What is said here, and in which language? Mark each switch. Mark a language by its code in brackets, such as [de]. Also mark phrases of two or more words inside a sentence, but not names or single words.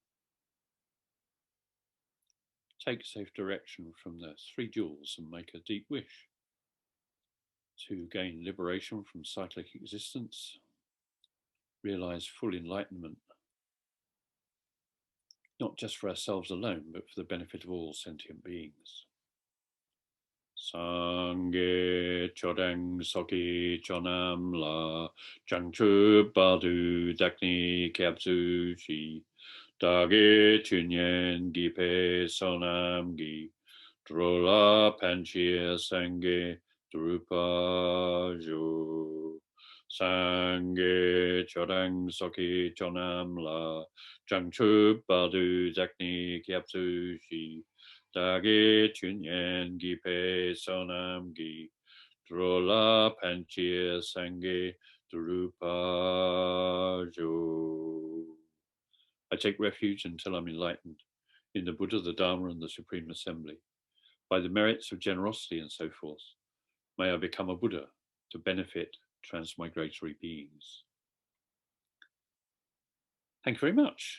[en] Take safe direction from the three jewels and make a deep wish to gain liberation from cyclic existence, realize full enlightenment, not just for ourselves alone, but for the benefit of all sentient beings. [bo] སངས་རྒྱས་ཆོས་དང་ཚོགས་ཀྱི་མཆོག་རྣམས་ལ། བྱང་ཆུབ་བར་དུ་བདག་ནི་སྐྱབས་སུ་མཆི བདག་གིས་སྦྱིན་སོགས་བགྱིས་པའི་བསོད་ནམས་ཀྱིས། འགྲོ་ལ་ཕན་ཕྱིར་སངས་རྒྱས་འགྲུབ་པར་ཤོག། སངས་རྒྱས་ཆོས་དང་ཚོགས་ཀྱི་མཆོག་རྣམས་ལ། བྱང་ཆུབ་བར་དུ་བདག་ནི་སྐྱབས་སུ་མཆི། བདག་གིས་སྦྱིན་སོགས་བགྱིས་པའི་བསོད་ནམས་ཀྱིས། འགྲོ་ལ་ཕན་ཕྱིར་སངས་རྒྱས་འགྲུབ་པར་ཤོག. [en] I take refuge until I'm enlightened in the Buddha, the Dharma, and the Supreme Assembly. By the merits of generosity and so forth, may I become a Buddha to benefit transmigratory beings. Thank you very much.